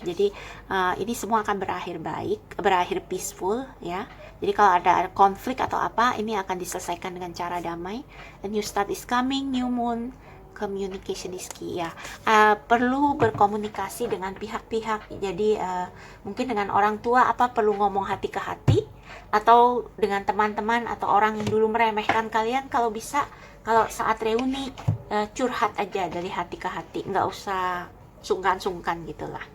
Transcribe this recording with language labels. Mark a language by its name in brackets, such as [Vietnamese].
[Indonesian] Jadi ini semua akan berakhir baik, berakhir peaceful ya. Jadi kalau ada konflik atau apa, ini akan diselesaikan dengan cara damai. [English] A new start is coming, new moon, communication is key ya. [Indonesian] Perlu berkomunikasi dengan pihak-pihak. Jadi mungkin dengan orang tua perlu ngomong hati ke hati, atau dengan teman-teman atau orang yang dulu meremehkan kalian, kalau bisa kalau saat reuni curhat aja dari hati ke hati, nggak usah sungkan-sungkan gitulah.